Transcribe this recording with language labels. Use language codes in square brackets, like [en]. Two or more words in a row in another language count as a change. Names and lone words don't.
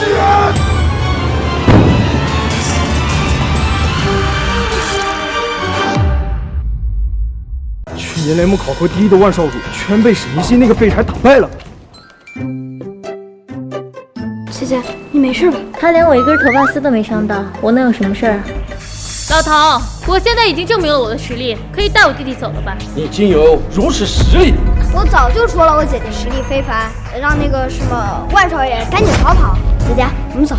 [zh] 去年联盟考核第1的万少主，全被沈一心那個廢柴打敗了。姐姐，你沒事吧？他連我一根頭髮絲都沒傷到，我能有什麼事兒？老頭，我現在已經證明了我的實力，可以帶我弟弟走了吧？你竟有如此實力！我早就說了，我姐姐實力非凡，讓那個什麼萬少爺趕緊逃跑。姐姐，我們走。